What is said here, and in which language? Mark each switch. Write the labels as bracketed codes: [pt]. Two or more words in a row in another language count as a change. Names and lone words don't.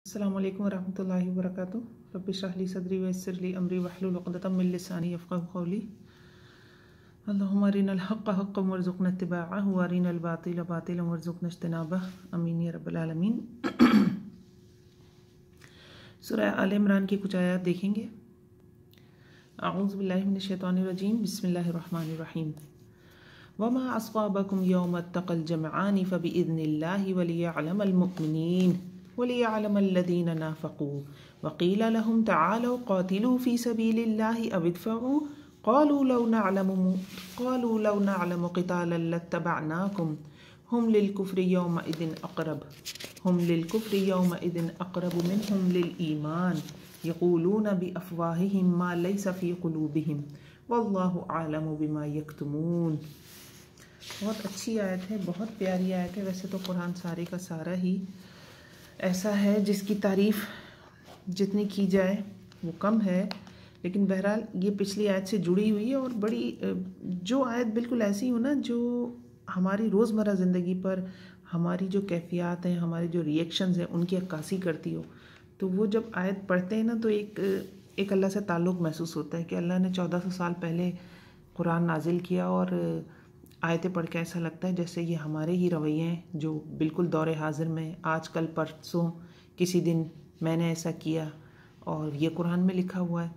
[ar] السلام عليكم ورحمة الله وبركاته. رب اشرح لي صدري ويسر لي أمري واحلل عقدة من لساني يفقهوا قولي. اللهم أرنا الحق حقا وارزقنا اتباعه وأرنا الباطل باطلا وارزقنا اجتنابه. آمين يا رب العالمين. [ur] سورہ آل عمران کی کچھ آیت دیکھیں گے. [ar] أعوذ بالله من الشيطان الرجيم، بسم الله الرحمن الرحيم. وما أصابكم يوم التقى الجمعان فبإذن الله وليعلم المؤمنين وليعلم الذين نافقوا وقيل لهم تعالوا قاتلوا في سبيل الله أو ادفعوا قالوا لو نعلم قتالا لاتبعناكم هم للكفر يومئذ أقرب منهم للإيمان يقولون بأفواههم ما ليس في قلوبهم والله أعلم بما يكتمون. [ur] بہت اچھی آیت ہے، بہت پیاری آیت ہے. ویسے تو قرآن سارے کا سارا ہی ایسا ہے جس کی تعریف جتنی کی جائے وہ کم ہے، لیکن بہرحال یہ پچھلی آیت سے جڑی ہوئی ہے اور بڑی جو آیت بالکل ایسی ہو نا جو ہماری روزمرہ زندگی پر ہماری جو کیفیت ہیں، ہمارے جو रिएक्शंस ہیں ان کی عکاسی کرتی ہو، تو وہ جب آیت پڑھتے ہیں نا تو ایک اللہ سے تعلق محسوس ہوتا ہے کہ اللہ نے 1400 سال پہلے قرآن نازل کیا اور آیتیں پڑھ کے ایسا لگتا ہے جیسے یہ ہمارے ہی رویے ہیں جو بالکل دورِ حاضر میں آج کل پرسوں کسی دن میں نے ایسا کیا اور یہ قرآن میں لکھا ہوا ہے।